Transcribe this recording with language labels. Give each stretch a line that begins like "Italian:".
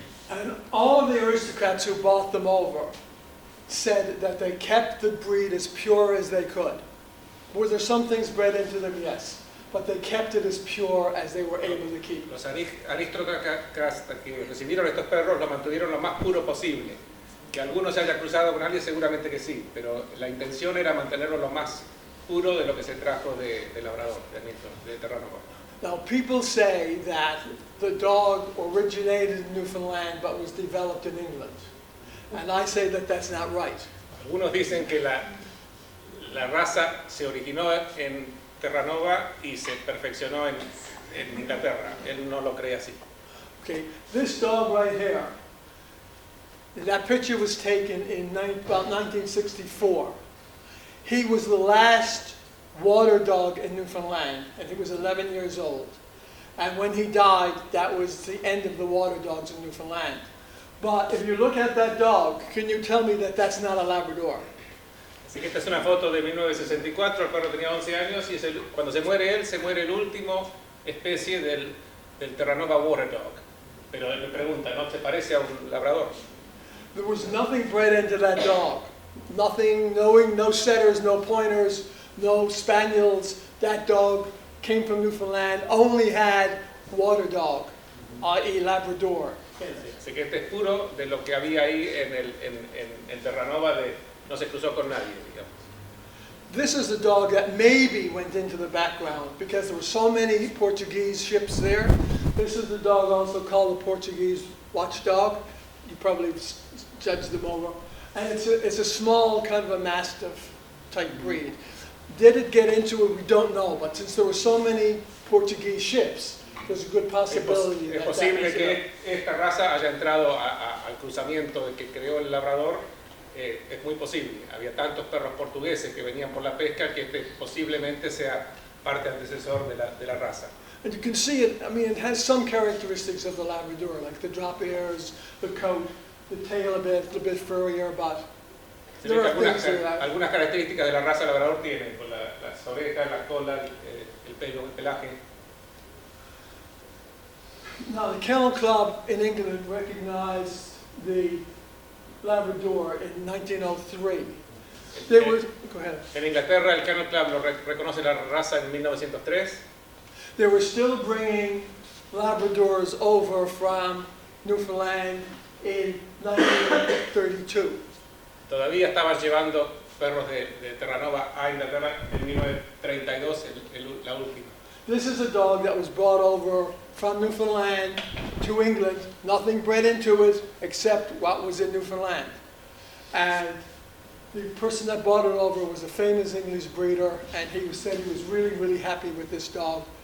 English: And all of the aristocrats who bought them over said that they kept the breed as pure as they could. Were there some things bred into them? Yes. But they kept it as pure as they were able to keep.
Spanish: Los aristócratas que recibieron estos perros los mantuvieron lo más puro posible. Que algunos se haya cruzado con alguien, seguramente que sí, pero la intención era mantenerlo lo más puro de lo que se trajo de Labrador, de Terranova.
English: Now, people say that the dog originated in Newfoundland but was developed in England. And I say that that's not right.
Spanish: Algunos dicen que la raza se originó en Terranova y se perfeccionó en Inglaterra. Él no lo cree así.
English: Okay, this dog right here, that picture was taken in about 1964. He was the last water dog in Newfoundland, and he was 11 years old. And when he died, that was the end of the water dogs in Newfoundland. But if you look at that dog, can you tell me that that's not a Labrador?
Spanish: Así que esta es una foto de 1964, el perro tenía 11 años y cuando se muere él, se muere el último especie del Terranova Water Dog. Pero él me pregunta, ¿no se parece a un labrador?
English: There was nothing bred into that dog. Nothing, no setters, no pointers, no spaniels. That dog came from Newfoundland, only had water dog, i.e. Labrador.
Spanish: Así que este es puro de lo que había ahí en Terranova no se cruzó con nadie, digamos.
English: This is the dog that maybe went into the background because there were so many Portuguese ships there. This is the dog also called the Portuguese watchdog. You probably judged them over. And it's a small kind of a mastiff type breed. Did it get into it? We don't know. But since there were so many Portuguese ships, there's a good possibility
Spanish: es posible que esta raza haya entrado al cruzamiento que creó el labrador. Es muy posible. Había tantos perros portugueses que venían por la pesca que este posiblemente sea parte antecesor de la raza.
English: And you can see it, I mean, it has some characteristics of the Labrador, like the drop ears, the coat, the tail a bit furrier, but there are things that
Spanish: algunas características de la raza labrador tienen, con las orejas, la cola, el pelo, el pelaje.
English: Now, the Kennel Club in England recognized the Labrador in 1903. Go ahead.
Spanish: En Inglaterra el Kennel Club reconoce la raza en 1903.
English: They were still bringing Labradors over from Newfoundland in 1932.
Spanish: Todavía estaban llevando perros de Terranova a Inglaterra en 1932, la última.
English: This is a dog that was brought over from Newfoundland to England, nothing bred into it except what was in Newfoundland. And the person that brought it over was a famous English breeder, and he said he was really, really happy with this dog.